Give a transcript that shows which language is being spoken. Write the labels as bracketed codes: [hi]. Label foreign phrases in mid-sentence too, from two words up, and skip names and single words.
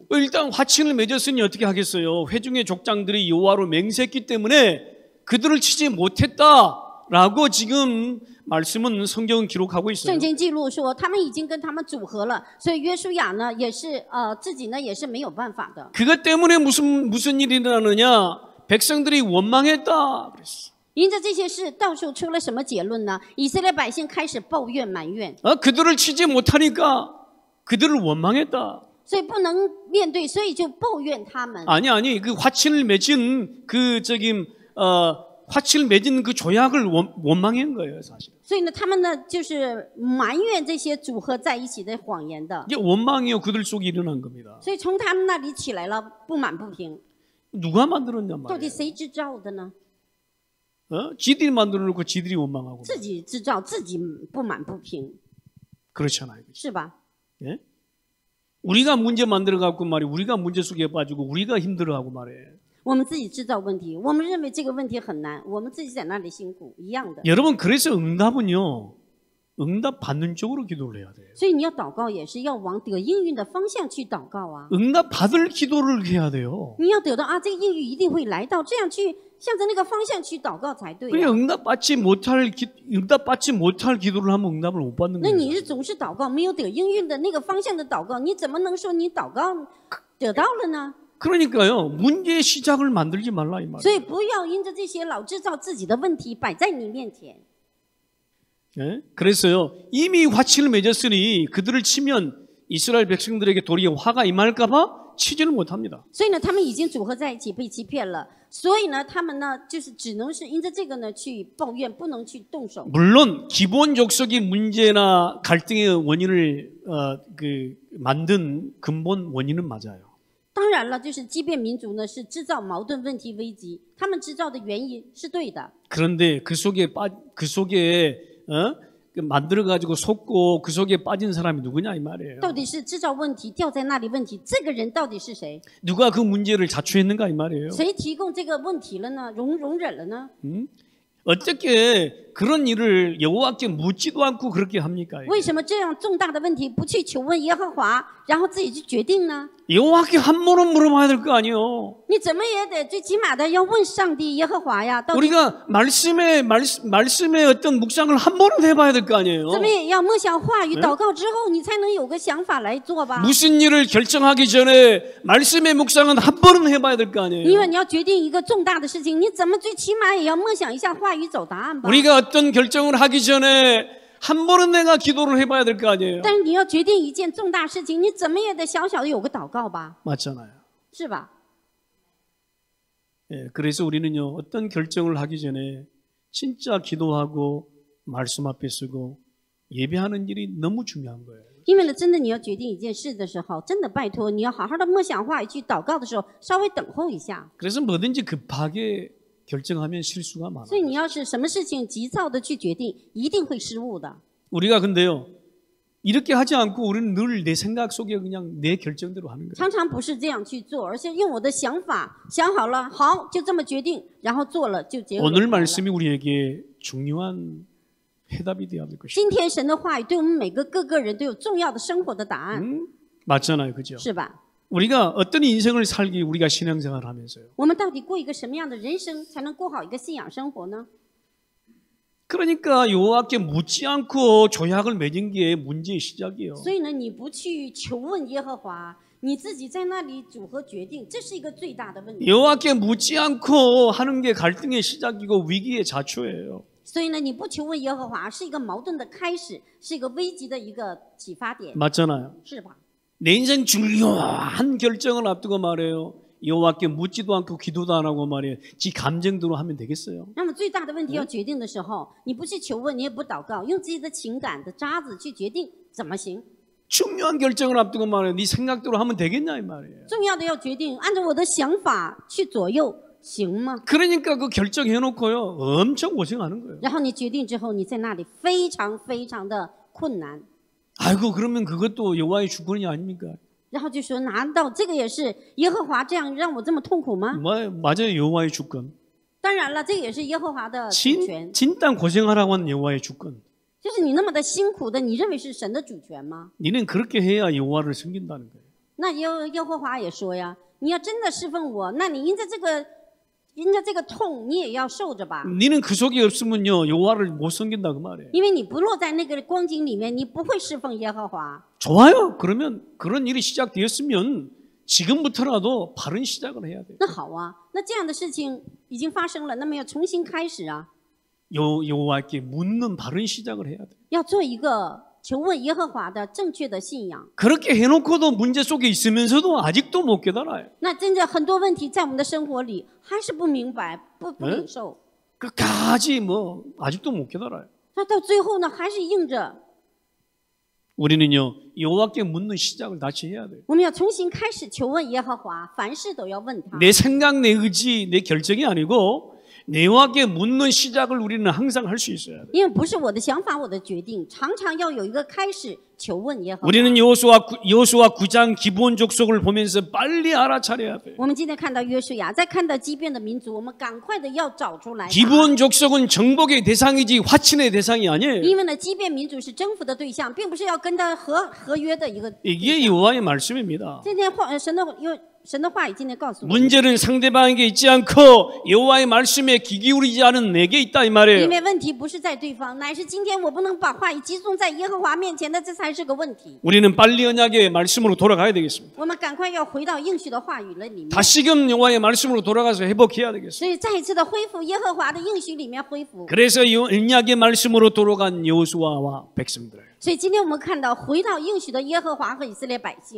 [ko] 일단 화친을 맺었으니 어떻게 하겠어요? 회중의 족장들이 여호와로 맹세했기 때문에 그들을 치지 못했다라고 지금 말씀은 성경은 기록하고 있어요. [zh] 圣经记录说，他们已经跟他们组合了，所以约书亚呢，也是自己呢也是没有办法的。 [ko] 그것 때문에 무슨 일이 일어나느냐? 백성들이 원망했다 그랬어. [zh] 因着这些事，到时候出了什么结论呢？以色列百姓开始抱怨埋怨， [ko] 그들을 치지 못하니까 그들을 원망했다. [zh] 所以不能面对，所以就抱怨他们。 [ko] 아니 그 화친을 맺은 화친을 맺은 그 조약을 원망한 거예요 사실. [zh] 所以呢，他们呢就是埋怨这些组合在一起的谎言的。 [ko] 이게 원망이요 그들 속에 일어난 겁니다. [zh] 所以从他们那里起来了不满不平， [ko] 누가 만들었냐 [zh] 到 [ko] 말이에요. [zh] 底谁制造的呢？ [ko] 지들이 만들어 놓고 지들이 원망하고. [zh] 自己制造，自己不满不平， [ko] 그렇잖아요. [zh] 是吧？ [ko] 예? 우리가 문제 만들어 갖고 말이에요. 우리가 문제 속에 빠지고 우리가 힘들어하고 말이에요. [zh] 我们自己制造问题，我们认为这个问题很难，我们自己在那里辛苦一样的。 [ko] 여러분, 그래서 응답은요 응답 받는 쪽으로 기도를 해야 돼요. [zh] 所以你要祷告也是要往得应允的方向去祷告啊。 [ko] 응답 받을 기도를 해야 돼요. [zh] 你要得到啊，这个应允一定会来到，这样去向着那个方向去祷告才对、 [ko] 그냥 [zh] 啊。 [ko] 응답 받지 못할 기도를 하면 응답을 못 받는 [zh] 那 [ko] 거예요. [zh] 你是总是祷告，没有得应允的那个方向的祷告，你怎么能说你祷告得到了呢？ [ko] 그러니까요, 문제의 시작을 만들지 말라 이 말이에요. [zh] 所以不要因着这些老制造自己的问题摆在你面前。 [ko] 예? 그래서요, 이미 화치를 맺었으니 그들을 치면 이스라엘 백성들에게 도리어 화가 임할까봐 치지를 못합니다. [zh] 所以呢，他们已经组合在一起被欺骗了，所以呢，他们呢就是只能是因着这个呢去抱怨，不能去动手。 [ko] 물론 기본 족속의 문제나 갈등의 원인을 만든 근본 원인은 맞아요. [zh] 当然了，就是即便民族呢是制造矛盾、问题、危机，他们制造的原因是对的。 [ko] 그런데 그 속에 만들어 가지고 속고 그 속에 빠진 사람이 누구냐 이 말이에요. [zh] 到底是制造问题掉在那里问题，这个人到底是谁？ [ko] 누가 그 문제를 자초했는가 이 말이에요. [zh] 谁提供这个问题了呢？容忍了呢？ [ko] 어떻게 그런 일을 여호와께 묻지도 않고 그렇게 합니까? [zh] 为什么这样重大的问题不去求问耶和华，然后自己去决定呢？ [ko] 여호와께 한 번은 물어봐야 될 거 아니에요. [zh] 你怎么也得最起码的要问上帝耶和华呀，到底 [ko] 우리가 말씀의 어떤 묵상을 한 번은 해봐야 될 거 아니에요. [zh] 怎么也要默想话语，祷告之后你才能有个想法来做吧。 [ko] 무슨 일을 결정하기 전에 말씀의 묵상은 한 번은 해봐야 될 거 [zh] 因 [ko] 아니에요. [zh] 为你要决定一个重大的事情，你怎么最起码也要默想一下话语，找答案吧。 [ko] 우리가 어떤 결정을 하기 전에 한 번은 내가 기도를 해봐야 될 거 아니에요. [zh] 但是你要决定一件重大事情，你怎么也得小小的有个祷告吧， [ko] 맞잖아요. [zh] 是吧？ [ko] 예, 그래서 우리는요, 어떤 결정을 하기 전에 진짜 기도하고 말씀 앞에 서고 예배하는 일이 너무 중요한 거예요. [zh] 因为呢，真的你要决定一件事的时候，真的拜托你要好好的默想话语去祷告的时候，稍微等候一下。 [ko] 그래서 뭐든지 급하게 결정하면 실수가 많아요. [zh] 所以你要是什么事情急躁的去决定，一定会失误的。 [ko] 우리가 근데요, 이렇게 하지 않고 우리는 늘 내 생각 속에 그냥 내 결정대로 하는 거예요. [zh] 常常不是这样去做，而是用我的想法想好了，好就这么决定，然后做了就结果 [ko] 오늘 [zh] 出来了。 [ko] 말씀이 우리에게 중요한 해답이 되어야 될 것이죠. [zh] 今天神的话语对我们每个个人都有重要的生活的答案， [ko] 맞잖아요, 그죠? [zh] 是吧？ [ko] 우리가 어떤 인생을 살기 우리가 신앙생활을 하면서요. [zh] 我们到底过一个什么样的人生，才能过好一个信仰生活呢？ [ko] 그러니까 여호와께 묻지 않고 조약을 맺은 게 문제의 시작이에요. [zh] 所以呢，你不去求问耶和华，你自己在那里组合决定，这是一个最大的问题。 [ko] 여호와께 묻지 않고 하는 게 갈등의 시작이고 위기의 자초예요. [zh] 所以呢，你不求问耶和华，是一个矛盾的开始，是一个危机的一个启发点， [ko] 맞잖아요. [zh] 是吧？ [ko] 내 인생 중요한 결정을 앞두고 말해요. 여호와께 묻지도 않고 기도도 안 하고 말이에요. 지 감정대로 하면 되겠어요? [zh] 那么最大的问题要决定的时候，你不去求问，你也不祷告，用自己的情感的渣子去决定，怎么行？ [ko] 중요한 결정을 앞두고 말해요. 네 생각대로 하면 되겠냐 이 말이에요. [zh] 重要的要决定，按照我的想法去左右，行吗？ [ko] 그러니까 그 결정해놓고요. 엄청 고생하는 거예요. [zh] 然后你决定之后，你在那里非常非常的困难， [ko] 아이고 그러면 그것도 여호와의 주권이 아닙니까? [zh] 然后就说难道这个也是耶和华这样让我这么痛苦吗？ [ko] 맞아요. 여호와의 주권. [zh] 当然了，这也是耶和华的主权。 [ko] 진단 고생하라고 하는 여호와의 주권. [zh] 就是你那么的辛苦的，你认为是神的主权吗？ [ko] 니는 그렇게 해야 여호와를 섬긴다는 거예요. [zh] 那耶和华也说呀，你要真的侍奉我，那你因着这个痛，你也要受着吧。 [ko] 니는 그 속에 없으면요 여호와를 못 섬긴다 그 말이에요. [zh] 因为你不落在那个光景里面，你不会侍奉耶和华。 [ko] 좋아요. 그러면 그런 일이 시작되었으면 지금부터라도 바른 시작을 해야 돼요. [zh] 那好啊，那这样的事情已经发生了，那么要重新开始啊， [ko] 여호와께 묻는 바른 시작을 해야 돼요. [zh] 要做一个求问耶和华的正确的信仰。 [ko] 그렇게 해놓고도 문제 속에 있으면서도 아직도 못 깨달아요. [zh] 那真的很多问题在我们的生活里还是不明白、不领受， [ko] 끝까지 아직도 못 깨달아요. [zh] 那到最后呢，还是硬着。 [ko] 우리는요 여호와께 묻는 시작을 다시 해야 돼요. [zh] 我们要重新开始求问耶和华，凡事都要问他。 [ko] 내 생각, 내 의지, 내 결정이 아니고 내와게 묻는 시작을 우리는 항상 할 수 있어야 돼. [zh] 因为不是我的想法，我的决定，常常要有一个开始求问耶和华。 [ko] 우리는 여호수아 9장 기본 족속을 보면서 빨리 알아차려야 돼. [zh] 我们今天看到约书亚，再看到畸变的民族，我们赶快的要找出来。 [ko] 기본 족속은 정복의 대상이지 화친의 대상이 아니에요. [zh] 因为呢，畸变民族是征服的对象，并不是要跟他合约的一个。 [ko] 이게 여호와의 말씀입니다. [zh] 今天神的话语今天告诉我们， [ko] 문제는 상대방에게 있지 않고 여호와의 말씀에 귀 기울이지 않은 내게 있다 이 말이에요. [zh] 因为问题不是在对方，乃是今天我不能把话语集中在耶和华面前的，这才是个问题。 [ko] 우리는 빨리 언약의 말씀으로 돌아가야 되겠습니다. [zh] 我们赶快要回到应许的话语了里面， [ko] 다시금 여호와의 말씀으로 돌아가서 회복해야 되겠습니다. [zh] 所以再一次的恢复耶和华的应许里面恢复。 [ko] 그래서 언약의 말씀으로 돌아간 여호수아와 백성들. [zh] 所以今天我们看到回到应许的耶和华和以色列百姓，